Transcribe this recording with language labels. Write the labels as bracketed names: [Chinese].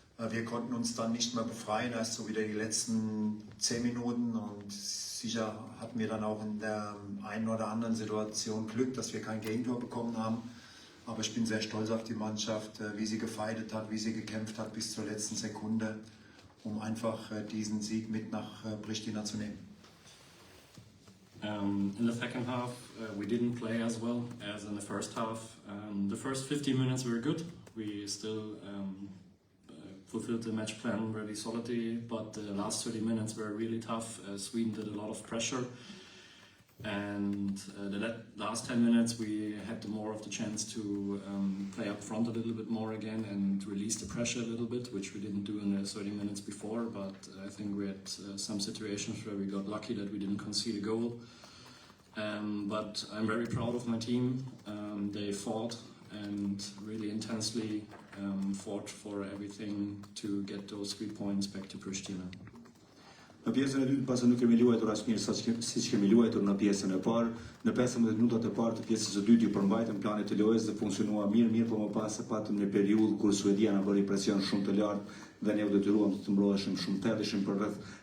[German] Wir konnten uns dann nicht mehr befreien, erst so wieder die letzten 10 Minuten und sicher hatten wir dann auch in der einen oder anderen Situation Glück, dass wir kein Gegentor bekommen haben. Aber ich bin sehr stolz auf die Mannschaft, wie sie gefeitet hat, wie sie gekämpft hat bis zur letzten Sekunde, um einfach diesen Sieg mit nach Pristina zu nehmen. [English] In the second half, we didn't play as well as in the first half. The first 15 minutes were good. We still fulfilled the match plan very solidly, but the last 30 minutes were really tough. Sweden did a lot of pressure. And the last 10 minutes we had more of the chance to play up front a little bit more again and release the pressure a little bit, which we didn't do in the 30 minutes before, but I think we had some situations where we got lucky that we didn't concede a goal. But I'm very proud of my team. They fought and really intensely fought for everything to get those 3 points back to Pristina. [Albanian] Në pjesën e dytë, pasi nuk kemi luajtur as mirë siç kemi luajtur në pjesën e parë, në 15 minutat e parë të pjesës së dytë ju përmbajtëm planit të lojës dhe funksionua mirë, por më pas e patëm një periudhë kur Suedia na bëri presion shumë të lartë dhe ne u detyruam të mbroheshim shumë të ishim për rreth